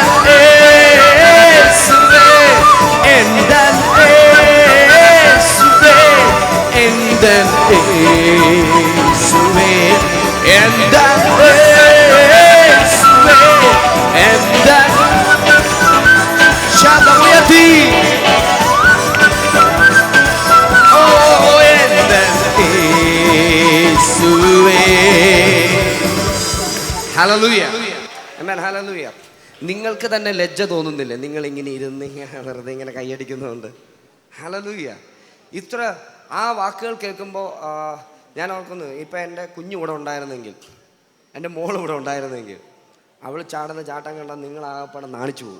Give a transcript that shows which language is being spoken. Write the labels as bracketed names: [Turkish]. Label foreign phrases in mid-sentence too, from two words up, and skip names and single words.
[Tamil] இயேசுவே, எந்த இயேசுவே, எந்த இயேசுவே, எந்த இயேசுவே, எந்த சத்தம் உயர்த்தி எந்த இயேசுவே. [Malayalam] ഹല്ലേലൂയ, ആമേൻ, ഹല്ലേലൂയ. നിങ്ങൾക്ക് തന്നെ ലജ്ജ തോന്നുന്നില്ലേ നിങ്ങൾ ഇങ്ങനെ ഇരുന്ന് വെറുതെ ഇങ്ങനെ കൈയടിക്കുന്നതുകൊണ്ട്? ഹല്ലേലൂയ. ഇത്ര ആ വാക്കുകൾ കേൾക്കുമ്പോൾ ഞാൻ ഓർക്കുന്നു, ഇപ്പം എൻ്റെ കുഞ്ഞു ഇവിടെ ഉണ്ടായിരുന്നെങ്കിൽ, എൻ്റെ മോൾ ഇവിടെ ഉണ്ടായിരുന്നെങ്കിൽ, അവൾ ചാടുന്ന ചാട്ടം കണ്ടാൽ നിങ്ങളാകപ്പാടെ നാണിച്ചു പോകും.